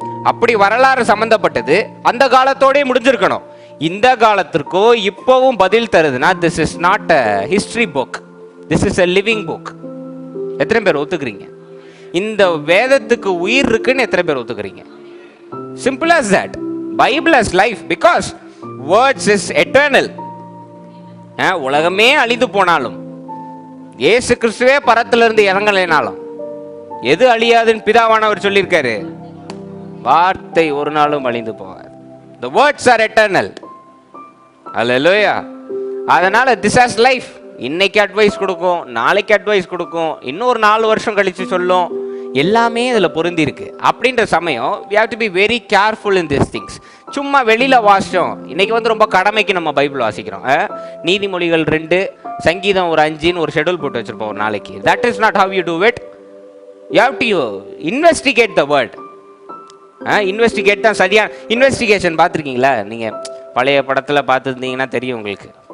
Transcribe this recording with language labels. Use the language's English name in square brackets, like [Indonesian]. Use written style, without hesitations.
[Tamil] அப்படி வரலாறு சம்மந்தப்பட்டது அந்த காலத்தோடய முடிஞ்சிருக்கணும். இந்த காலத்திற்கோ இப்போவும் பதில் தருதுன்னா [English] This is not a history book, this is a living book. [Tamil] எத்தனை பேர் ஒத்துக்கிறீங்க? இந்த வேதத்துக்கு உயிர் இருக்குன்னு எத்தனை பேர் ஒத்துக்கிறீங்க? [English] Simple as that. Bible as life, because words is eternal. [Tamil] உலகமே அழிந்து போனாலும், இயேசு கிறிஸ்துவே பரத்திலிருந்து இறங்கலைனாலும், எது அழியாதுன்னு பிதாவானவர் சொல்லியிருக்காரு? வார்த்தை ஒரு நாளும் அழிந்து போகாது. [English] The words are eternal. Hallelujah. அதனால this has life. [Tamil] இன்னைக்கு அட்வைஸ் கொடுக்கும், நாளைக்கு அட்வைஸ் கொடுக்கும், இன்னொரு 4 வருஷம் கழித்து சொல்லும். எல்லாமே இதில் பொருந்தி இருக்கு. அப்படின்ற சமயம் [English] we have to be very careful in these things. [Tamil] சும்மா வெளியில் வாசிச்சோம். இன்னைக்கு வந்து ரொம்ப கடமைக்கு நம்ம பைபிள் வாசிக்கிறோம். நீதிமொழிகள் 2, சங்கீதம் ஒரு 5ன்னு ஒரு ஷெடியூல் போட்டு வச்சுருப்போம் ஒரு நாளைக்கு. [English] That is not how you do it. You have to investigate the word. [Tamil] Investigate தான் சரியான இன்வெஸ்டிகேஷன். பார்த்துருக்கீங்களா நீங்கள்? பழைய படத்தில் பார்த்துருந்தீங்கன்னா தெரியும் உங்களுக்கு.